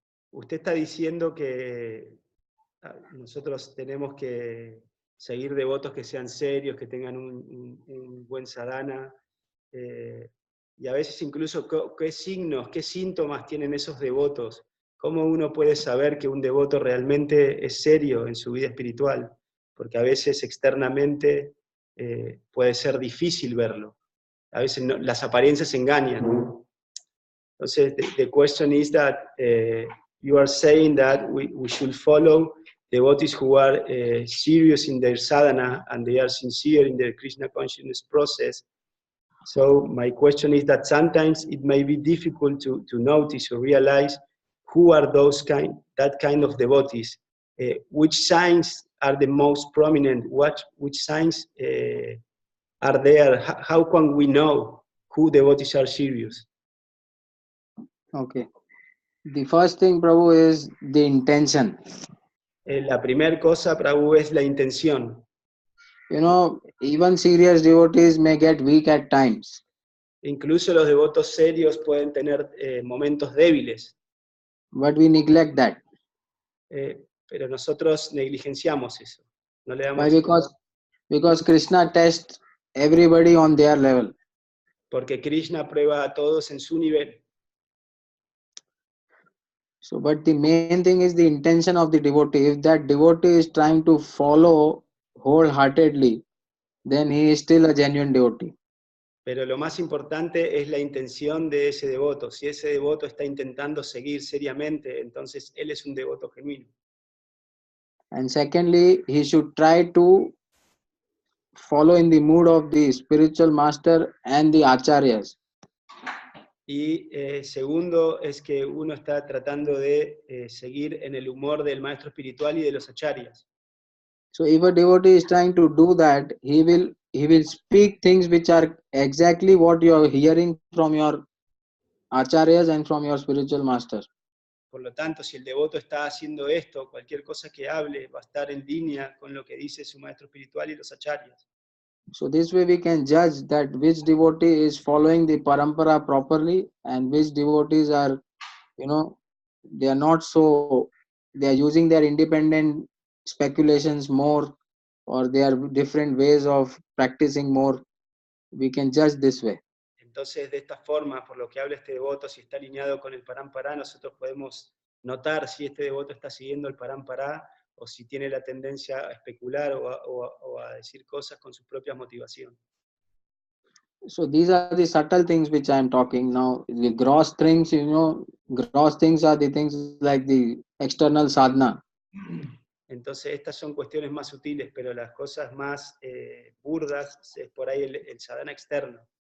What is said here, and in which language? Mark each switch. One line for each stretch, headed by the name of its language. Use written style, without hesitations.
Spanish: Usted está diciendo que nosotros tenemos que seguir devotos que sean serios, que tengan un buen sadhana, y a veces incluso qué signos, qué síntomas tienen esos devotos, cómo uno puede saber que un devoto realmente es serio en su vida espiritual, porque a veces externamente puede ser difícil verlo, a veces las apariencias engañan. Entonces,
English: the question is that you are saying that we should follow devotees who are serious in their sadhana and they are sincere in their Krishna consciousness process. So my question is that sometimes it may be difficult to notice or realize who are that kind of devotees. Which signs are the most prominent? Which signs are there? How can we know who devotees are serious? Okay. The first thing, Prabhu, is the intention.
Spanish: La primera cosa, Prabhu, es la intención.
English: You know, even serious devotees may get weak at times.
Spanish: Incluso los devotos serios pueden tener momentos débiles,
English: But we neglect that.
Spanish: pero nosotros negligenciamos eso. No le
English: Why?
Spanish: damos
English: Because Krishna tests everybody on their level.
Spanish: porque Krishna prueba a todos en su nivel.
English: So, but the main thing is the intention of the devotee. If that devotee is trying to follow wholeheartedly, then he is still a genuine devotee.
Spanish: Pero lo más importante es la intención de ese devoto. Si ese devoto está intentando seguir seriamente, entonces él es un devoto genuino.
English: And secondly, he should try to follow in the mood of the spiritual master and the acharyas.
Spanish: Y segundo es que uno está tratando de seguir en el humor del maestro espiritual y de los acharyas.
English: So if a devotee is trying to do that, he will speak things which are exactly what you are hearing from your acharyas and from your spiritual master.
Spanish: Por lo tanto, si el devoto está haciendo esto, cualquier cosa que hable va a estar en línea con lo que dice su maestro espiritual y los acharyas.
English: So this way we can judge that which devotee is following the parampara properly and which devotees are, they are not so, they are using their independent speculations more, or they are different ways of practicing more. We can judge this way.
Spanish: Entonces, de esta forma, por lo que habla este devoto, si está alineado con el parampara, nosotros podemos notar si este devoto está siguiendo el parampara o si tiene la tendencia a especular o a decir cosas con sus propias motivaciones.
English: So these are the subtle things which I am talking now. The gross things, gross things are the things like the external sadhana.
Spanish: Entonces, estas son cuestiones más sutiles, pero las cosas más burdas es por ahí el sadhana externo.